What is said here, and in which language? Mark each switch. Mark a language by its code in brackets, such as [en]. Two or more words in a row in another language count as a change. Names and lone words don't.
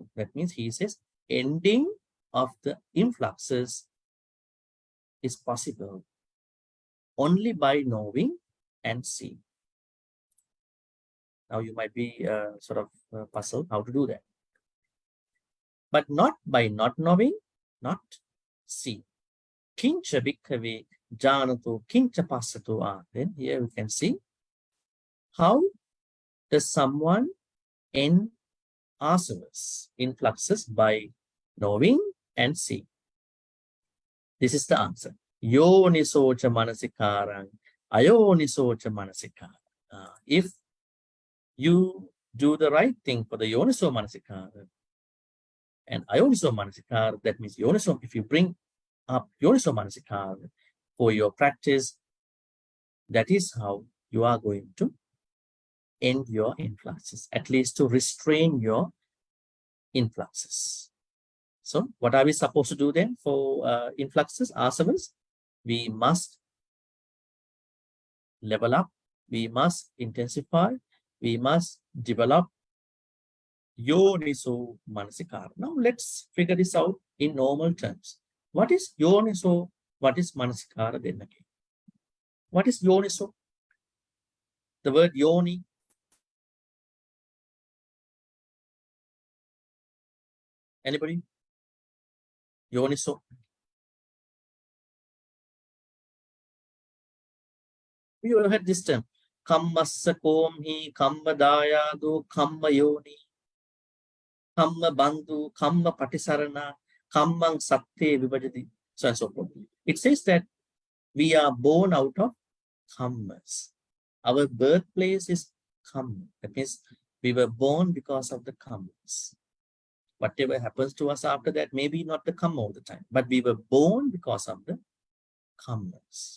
[en] That means he says, ending of the influxes is possible only by knowing and seeing. Now you might be puzzled how to do that. But not by not knowing, not seeing. [pi] Kincha bhikkhave janato kincha passato. [en] Then here we can see how does someone end āsavas, influxes, by knowing and seeing. This is the answer. [pi] Yonisocha manasikarang, ayonisocha manasikara. [en] If you do the right thing for the [pi] yoniso manasikara [en] and [pi] ayoniso manasikara, [en] that means yoniso, if you bring up [pi] yoniso manasikara [en] for your practice, that is how you are going to end your influxes, at least to restrain your influxes. So what are we supposed to do then for influxes, āsavas? We must level up, we must intensify, we must develop [pi] yoniso manasikara. [en] Now let's figure this out in normal terms. What is yoniso? What is manasikara then again? What is yoniso? The word yoni. Anybody? Yoniso. You have heard this term. [pi] Kammassa komhi, kamma dayado, kamma yoni, kamma bandhu, kamma patisarana. Kammang satte vibhajati, [en] so and so forth. It says that we are born out of kammas. Our birthplace is kamma. That means we were born because of the kammas. Whatever happens to us after that, maybe not the kamma all the time, but we were born because of the kammas.